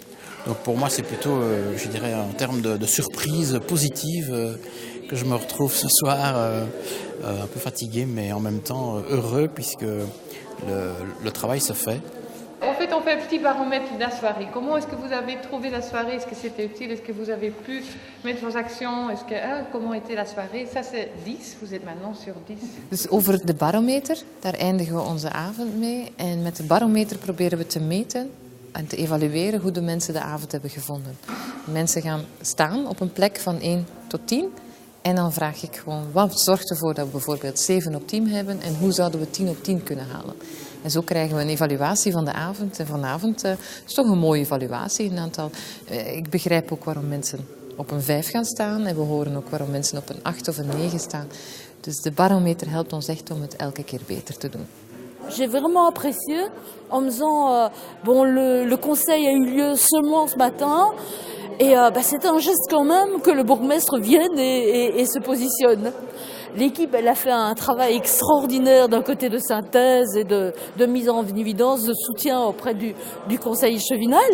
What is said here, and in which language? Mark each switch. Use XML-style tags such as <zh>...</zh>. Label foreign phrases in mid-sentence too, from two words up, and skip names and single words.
<fr>Donc pour moi c'est plutôt, je dirais, en termes de surprise positive que je me retrouve ce soir un peu fatigué mais en même temps heureux puisque le travail se fait. En fait, on fait un petit baromètre de la soirée. Comment est-ce que vous avez trouvé la soirée? Est-ce que c'était utile? Est-ce que vous avez pu mettre vos actions? Comment était la soirée? Ça, c'est 10. Vous êtes maintenant sur 10.</fr> <nl>Dus over de barometer, daar eindigen we onze avond mee. En met de barometer proberen we te meten en te evalueren hoe de mensen de avond hebben gevonden. Mensen gaan staan op een plek van 1 tot 10. En dan vraag ik gewoon, wat zorgt ervoor dat we bijvoorbeeld 7 op 10 hebben en hoe zouden we 10 op 10 kunnen halen? En zo krijgen we een evaluatie van de avond. En vanavond is toch een mooie evaluatie. Ik begrijp ook waarom mensen op een 5 gaan staan. En we horen ook waarom mensen op een 8 of een 9 staan. Dus de barometer helpt ons echt om het elke keer beter te doen.</nl> <fr>J'ai vraiment apprécié en me disant, le conseil a eu lieu seulement ce matin. Et c'est un geste quand même que le bourgmestre vienne et se positionne. L'équipe, elle a fait un travail extraordinaire d'un côté de synthèse et de mise en évidence, de soutien auprès du conseil chevinal.</fr>